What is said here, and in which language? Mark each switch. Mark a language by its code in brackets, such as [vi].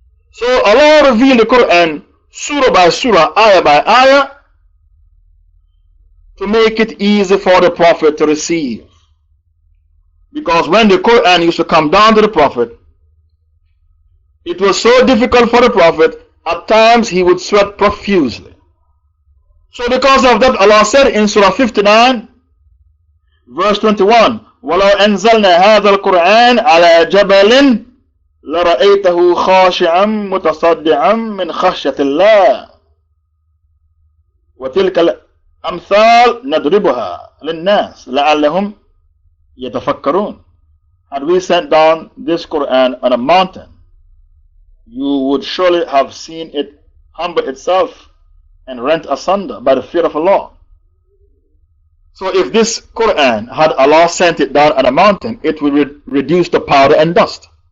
[en] So Allah revealed the Quran surah by surah, ayah by ayah, to make it easy for the Prophet to receive. Because when the Quran used to come down to the Prophet, it was so difficult for the Prophet, at times he would sweat profusely. So because of that, Allah said in Surah 59, verse 21, [ar] وَلَوْ أَنزَلْنَا هَذَا الْقُرْآنَ عَلَى جَبَلٍ لَرَأَيْتَهُ خَاشِعًا مُتَصَدِّعًا مِنْ خَشْيَةِ اللَّهِ وَتِلْكَ الْأَمْثَالِ نَضْرِبُهَا لِلنَّاسِ لَعَلَّهُمْ يَتَفَكَّرُونَ. [en] Had we sent down this Quran on a mountain, you would surely have seen it humble itself and rent asunder by the fear of Allah. So if this Quran had Allah sent it down on a mountain, it would reduce to powder and dust.